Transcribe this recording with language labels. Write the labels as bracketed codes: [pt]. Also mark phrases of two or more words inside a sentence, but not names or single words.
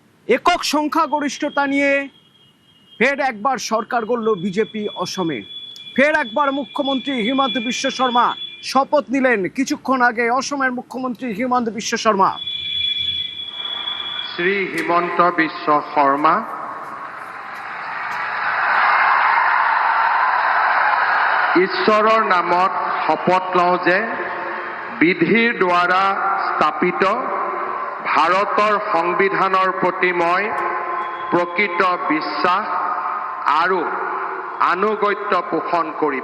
[bn] একক সংখ্যাগরিষ্ঠতা নিয়ে ফের একবার সরকার গড়ল বিজেপি অসমে। ফের একবার মুখ্যমন্ত্রী হিমন্ত বিশ্ব শর্মা শপথ নিলেন কিছুক্ষণ আগে। অসমের মুখ্যমন্ত্রী হিমন্ত বিশ্ব শর্মা। [as] শ্রী হিমন্ত বিশ্ব শর্মা ঈশ্বৰৰ নামত শপত লওঁ যে বিধিৰ দ্বাৰা স্থাপিত ভাৰতৰ সংবিধানৰ প্ৰতি মই প্ৰকৃত বিশ্বাস আৰু আনুগত্য পোষণ কৰিম।